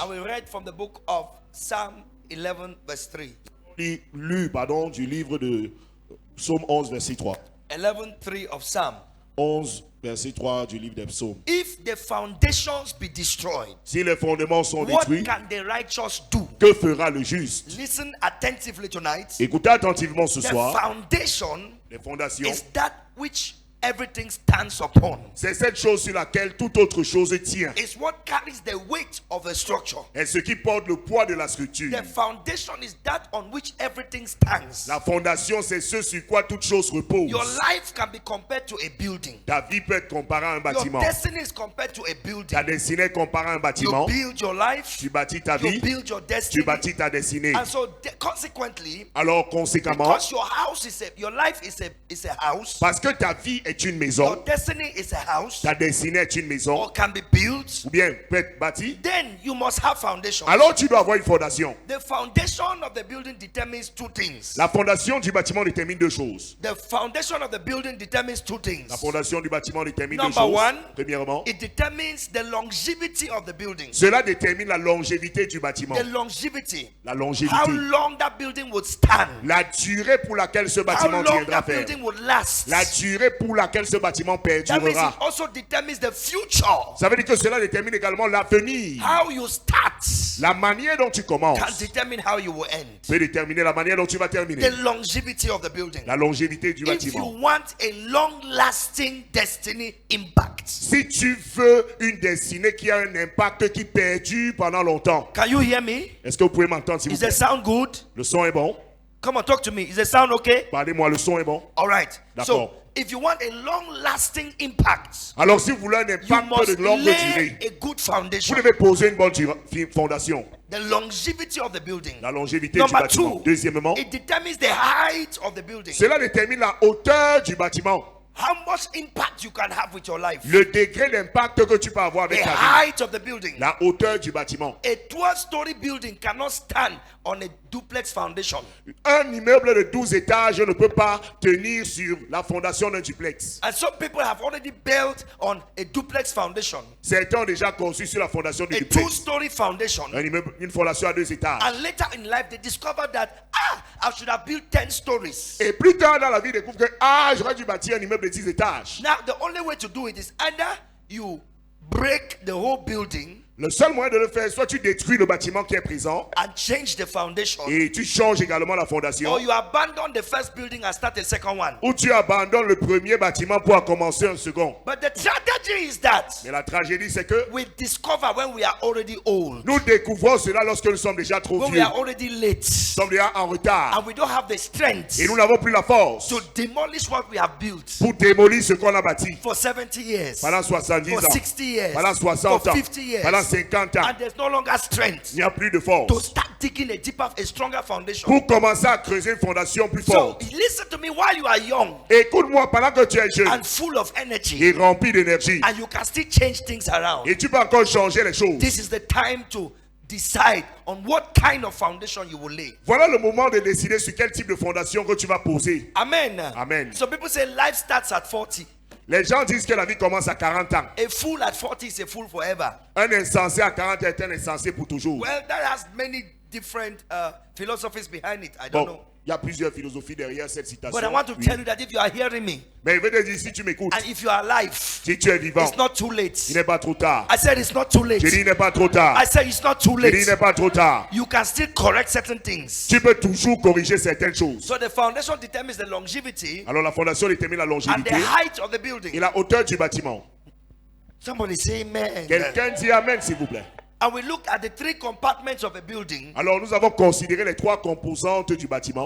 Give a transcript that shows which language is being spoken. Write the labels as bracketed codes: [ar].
[en] And we read from the book of Psalm 11 verse 3. [fr] Lu du livre de Psaume 11 verset 3. [en] 11:3 of Psalm. [fr] 11 verset 3 du livre des psaumes. [en] If the foundations be destroyed, [fr] Si les fondements sont [en] what [fr] détruits, [en] can the righteous do? [fr] que fera le juste? [en] Listen attentively tonight. [fr] Écoutez attentivement ce [en] The [fr] soir. [en] foundation [fr] Les fondations, [en] is that which everything stands upon. [fr] c'est cette chose sur laquelle toute autre chose tient. [en] It's what carries the weight of a structure. [fr] Et ce qui porte le poids de la structure. [en] The foundation is that on which everything stands. [fr] La fondation, c'est ce sur quoi toute chose repose. [en] Your life can be compared to a building. [fr] Ta vie peut être comparée à un [en] Your [fr] bâtiment. [en] destiny is compared to a building. [fr] Ta destinée est comparée à un [en] You [fr] bâtiment. [en] build your life, [fr] Tu bâtis ta [en] you [fr] vie. [en] build your [fr] Tu [en] destiny. [fr] bâtis ta destinée. [en] And so consequently, [fr] Alors conséquemment, [en] because your house is your life is a house, [fr] parce que ta vie est une [en] your [fr] maison, [en] destiny is a house, [fr] ta destinée est une maison, [en] or can be built, [fr] ou bien peut être bâtie, [en] then you must have foundation. [fr] alors tu dois avoir une fondation. [en] The foundation of the building determines two things. [fr] La fondation du bâtiment détermine deux choses. [en] The foundation of the building determines two things. [fr] La fondation du bâtiment détermine deux [en] Number [fr] choses. [en] one, [fr] Premièrement, [en] it determines the longevity of the building. [fr] cela détermine la longévité du bâtiment. [en] The longevity. [fr] La [en] How [fr] longévité. [en] long that building would stand. [fr] La durée pour laquelle ce [en] How [fr] bâtiment [en] long [fr] tiendra [en] that [fr] ferme. [en] building would last. [fr] La durée pour laquelle ce bâtiment [en] That means it [fr] perdurera. [en] also determines the future. [fr] Ça veut dire que cela détermine également l'avenir. [en] How you start [fr] La manière dont tu commences [en] can determine how you will end. [fr] peut déterminer la manière dont tu vas terminer. [en] The longevity of the building. [fr] La longévité du [en] If you [fr] bâtiment. [en] want a long-lasting destiny impact, [fr] Si tu veux une destinée qui a un impact qui perdure pendant longtemps, [en] can you hear me? [fr] est-ce que vous pouvez m'entendre s'il vous [en] Is the [fr] plaît? [en] sound good? [fr] Le son est bon. [en] Come on, talk to me. Is the sound okay? [fr] Parlez-moi, le son est bon. [en] All right. [fr] D'accord. [en] So, if you want a long-lasting impact, [fr] Alors si vous voulez un [en] you [fr] impact [en] must [fr] de longue [en] lay [fr] durée, [en] a good [fr] vous [en] foundation. [fr] devez poser une bonne fondation. [en] The longevity of the building. [fr] La longévité du [en] Number [fr] bâtiment. [en] two, [fr] Deuxièmement, [en] it determines the height of the building. [fr] cela détermine la hauteur du bâtiment. [en] How much impact you can have with your life. [fr] Le degré d'impact que tu peux avoir [en] The [fr] avec ta vie. [en] height of the building. [fr] La hauteur du bâtiment. [en] A 12-story building cannot stand on a duplex foundation. [fr] Un immeuble de 12 étages ne peut pas tenir sur la fondation d'un duplex. [en] And some people have already built on a duplex foundation, [fr] Certains ont déjà conçu sur la fondation du [en] a [fr] duplex. [en] 2-story foundation. [fr] Un immeuble, une fondation à 2 étages. [en] And later in life, they discovered that, I should have built 10 stories. [fr] Et plus tard dans la vie, ils découvrent que j'aurais dû bâtir un immeuble de 10 étages. [en] Now, the only way to do it is either you break the whole building [fr] Le seul moyen de le faire, soit tu détruis le bâtiment qui est présent [en] and change the foundation, [fr] et tu changes également la fondation, [en] or you abandon the first building and start a second one. [fr] ou tu abandonnes le premier bâtiment pour commencer un second. [en] But the tragedy is that [fr] Mais la tragédie, c'est que [en] we discover when we are already old, [fr] nous découvrons cela lorsque nous sommes déjà trop [en] when we [fr] vieux. [en] are already late, [fr] Nous sommes déjà en retard [en] and we don't have the strength [fr] et nous n'avons plus la force [en] to demolish what we have built [fr] pour démolir ce qu'on a bâti [en] for 70 years, [fr] pendant 70 [en] for [fr] ans, [en] 60 years, [fr] pendant [en] for [fr] 60 ans, [en] 50 years, [fr] pendant 50 ans. [en] and there's no longer strength [fr] Il n'y a plus de [en] to [fr] force [en] start digging a deeper, a stronger foundation. [fr] pour commencer à creuser une fondation plus [en] So [fr] forte. [en] listen to me while you are young [fr] Écoute-moi pendant que tu es jeune [en] and full of energy, [fr] et rempli d'énergie, [en] and you can still change things around. [fr] et tu peux encore changer les choses. [en] This is the time to decide on what kind of foundation you will lay. [fr] Voilà le moment de décider sur quel type de fondation que tu vas poser. [en] Amen. [fr] Amen. [en] So people say life starts at 40. [fr] Les gens disent que la vie commence à 40 ans. [en] A fool at 40 is a fool forever. [fr] Un insensé à 40 est un insensé pour toujours. [en] Well, that has many different philosophies behind it. I don't [fr] Bon, [en] know. [fr] il y a plusieurs philosophies derrière cette citation. [en] But I want to [fr] Oui. [en] tell you that if you are hearing me [fr] Mais il veut te dire, si tu m'écoutes, [en] and if you are alive, [fr] si tu es vivant, [en] it's not too [fr] il [en] late. [fr] n'est pas trop tard. [en] I said it's not too late. [fr] J'ai dit, il n'est pas trop tard. [en] I said it's not too [fr] J'ai dit, il [en] late. [fr] n'est pas trop tard. [en] You can still correct certain things. [fr] Tu peux toujours corriger certaines choses. [en] So the foundation determines the longevity [fr] Alors la fondation détermine la [en] and [fr] longévité [en] the height of the [fr] et [en] building. [fr] la hauteur du bâtiment. [en] Somebody say amen. [fr] Quelqu'un dit Amen, s'il vous plaît. [en] And we looked at the 3 compartments of a building. [fr] Alors nous avons considéré les 3 composantes du bâtiment.